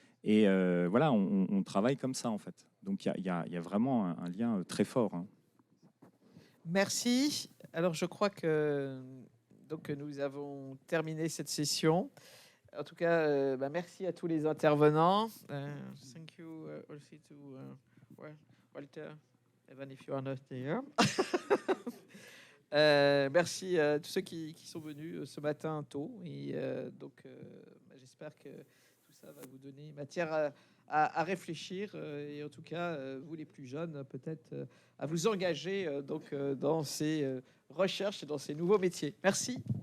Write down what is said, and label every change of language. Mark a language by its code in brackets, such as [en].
[fr] Et voilà, on travaille comme ça en fait. Donc il y a vraiment un lien très fort. Hein. Merci. Alors je crois que donc, nous avons terminé cette session. En tout cas, merci à tous les intervenants. [en] Thank you also to Walter, even if you are not here. [fr] Merci à tous ceux qui sont venus ce matin tôt. Et donc, j'espère que tout ça va vous donner matière à réfléchir. Et en tout cas, vous les plus jeunes, peut-être à vous engager donc, dans ces recherches et dans ces nouveaux métiers. Merci.